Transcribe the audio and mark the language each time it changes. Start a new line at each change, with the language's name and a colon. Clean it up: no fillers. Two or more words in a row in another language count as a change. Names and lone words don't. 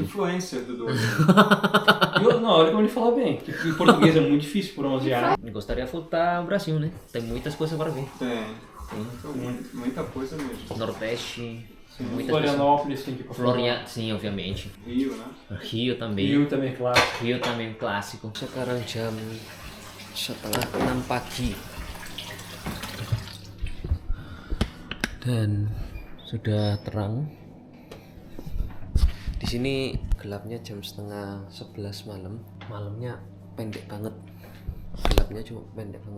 Portuguese: Influência do Duolingo. Não, olha como ele fala bem, que em português é muito difícil pronunciar. Me gostaria de voltar ao Brasil, né? Tem muitas coisas para ver. Tem muita coisa mesmo. Nordeste, muitas coisas. Florianópolis tem que ir pra Florianópolis, sim, obviamente. Rio, né? Rio também. Rio também, claro. Rio também clássico.
Indonesian: Sekarang jam setelah 6 pagi dan sudah terang. Di sini gelapnya jam setengah 11 malam. Malamnya pendek banget. Gelapnya cuma pendek banget.